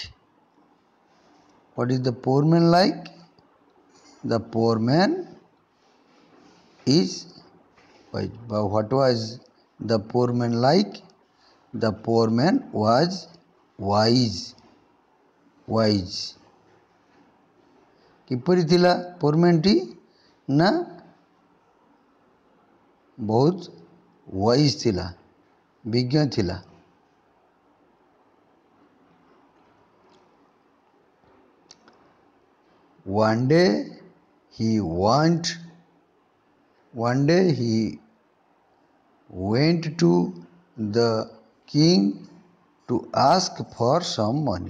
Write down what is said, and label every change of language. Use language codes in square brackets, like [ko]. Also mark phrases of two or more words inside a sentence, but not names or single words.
[en] What is the poor man like? The poor man is wise. But what was the poor man like? The poor man was wise. Wise. [or] କିପରି ଥିଲା [en] poor man [or] ଟି ନା ବହୁତ ୱାଇଜ ଥିଲା, ବିଜ୍ଞ ଥିଲା. [en] One day he went to the king to ask for some money.